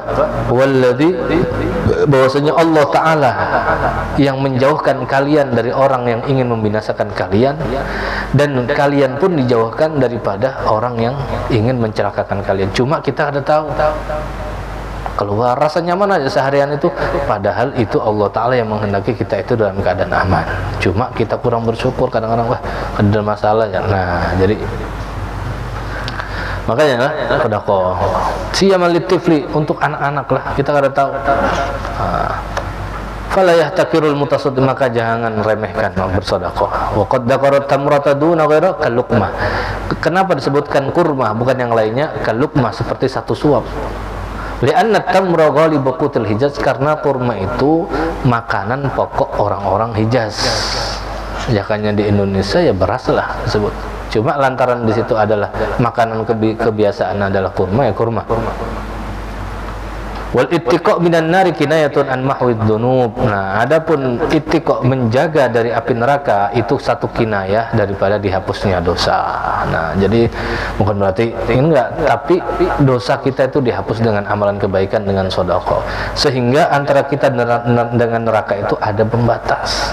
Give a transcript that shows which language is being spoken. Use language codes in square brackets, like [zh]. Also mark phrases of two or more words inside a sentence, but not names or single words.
[id] Walladzi, bahwasanya Allah Ta'ala yang menjauhkan kalian dari orang yang ingin membinasakan kalian, dan kalian pun dijauhkan daripada orang yang ingin mencelakakan kalian. Cuma kita ada tahu keluar rasa nyaman aja seharian itu, padahal itu Allah Ta'ala yang menghendaki kita itu dalam keadaan aman. Cuma kita kurang bersyukur, kadang-kadang wah ada masalah ya. Nah jadi makanya lah sedekah [ar] سيما للطفل, [id] untuk anak-anak lah, kita kada tahu. [ar] فلا يحتقر المتصدق, [id] maka jangan remehkan bersedekah. [ar] وقد ذكر تمرة دون غير كاللقمة. [id] Kenapa disebutkan kurma bukan yang lainnya? Kalluqmah, seperti satu suap. [ar] لأن التمر غالب قوت الحجاز, [id] karena kurma itu makanan pokok orang-orang Hijaz. Jangannya di Indonesia ya beras lah disebut. Cuma lantaran di situ adalah makanan kebiasaan adalah kurma, ya kurma. [ar] والاتقاء من النار كناية عن محو الذنوب. [id] Nah, adapun ittiqa, menjaga dari api neraka, itu satu kinayah daripada dihapusnya dosa. Nah, jadi bukan berarti enggak, tapi dosa kita itu dihapus dengan amalan kebaikan, dengan sedekah. Sehingga antara kita dengan neraka itu ada pembatas.